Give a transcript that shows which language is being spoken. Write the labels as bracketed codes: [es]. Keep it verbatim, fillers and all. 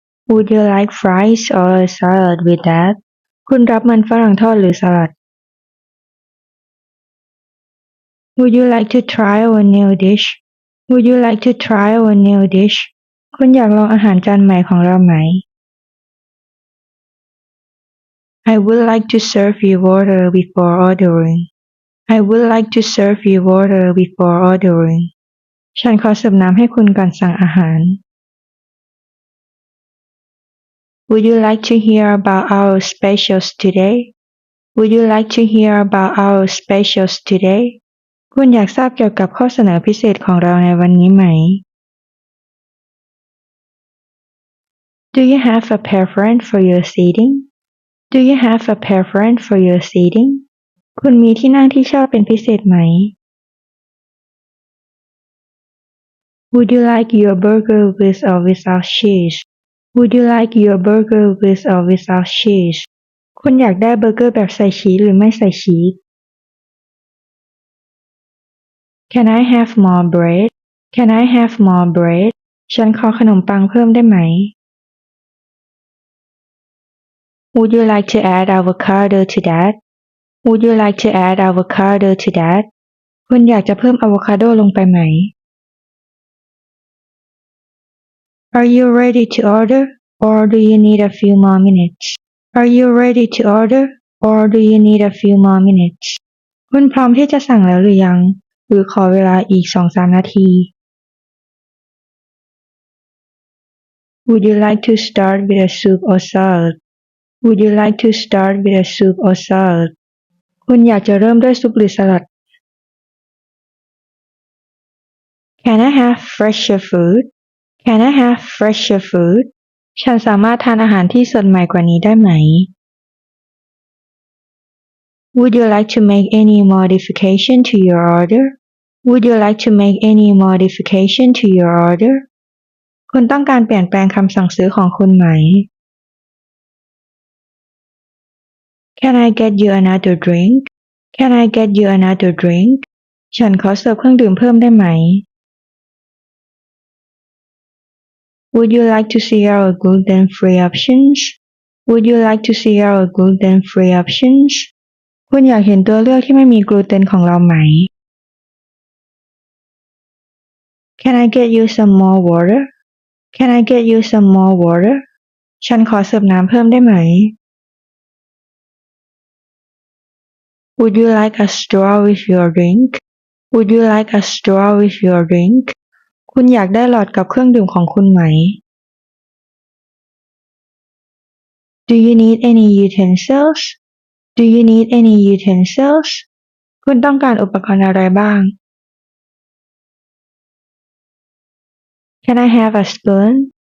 [en] Would you like fries or a salad with that? [th] คุณรับมันฝรั่งทอดหรือสลัด [en] Would you like to try our new dish? Would you like to try our new dish? [th] คุณอยากลองอาหารจานใหม่ของเราไหม [en] I would like to serve you water before ordering. I would like to serve you water before ordering. [th] ฉันขอเสิร์ฟน้ำให้คุณก่อนสั่งอาหาร [en] Would you like to hear about our specials today? Would you like to hear about our specials today? [th] คุณอยากทราบเกี่ยวกับข้อเสนอพิเศษของเราในวันนี้ไหม [en] Do you have a preference for your seating? Do you have a preference for your seating? [th] คุณมีที่นั่งที่ชอบเป็นพิเศษไหม [en] Would you like your burger with or without cheese? Would you like your burger with or without cheese? [th] คุณอยากได้เบอร์เกอร์แบบใส่ชีสหรือไม่ใส่ชีส [en] Can I have more bread? Can I have more bread? [th] ฉันขอขนมปังเพิ่มได้ไหม [en] Would you like to add avocado to that? Would you like to add avocado to that? [th] คุณอยากจะเพิ่มอะโวคาโดลงไปไหม [en] Are you ready to order, or do you need a few more minutes? Are you ready to order, or do you need a few more minutes? [th] คุณพร้อมที่จะสั่งแล้วหรือยัง หรือขอเวลาอีก สองถึงสาม นาที [en] Would you like to start with a soup or salad? Would you like to start with a soup or salad? [th] คุณอยากจะเริ่มด้วยซุปหรือสลัด [en] Can I have fresher food? Can I have fresher food? [th] ฉันสามารถทานอาหารที่สดใหม่กว่านี้ได้ไหม [en] Would you like to make any modification to your order? Would you like to make any modification to your order? [th] คุณต้องการเปลี่ยนแปลงคำสั่งซื้อของคุณไหม [en] Can I get you another drink? Can I get you another drink? [th] ฉันขอเสิร์ฟเครื่องดื่มเพิ่มได้ไหม [en] Would you like to see our gluten-free options? Would you like to see our gluten-free options? [th] คุณอยากเห็นตัวเลือกที่ไม่มีกลูเตนของเราไหม [en] Can I get you some more water? Can I get you some more water? [th] ฉันขอเสิร์ฟน้ำเพิ่มได้ไหม [en] Would you like a straw with your drink? Would you like a straw with your drink? [th] คุณอยากได้หลอดกับเครื่องดื่มของคุณไหม [en] Do you need any utensils? Do you need any utensils? [th] คุณต้องการอุปกรณ์อะไรบ้าง [en] Can I have a spoon?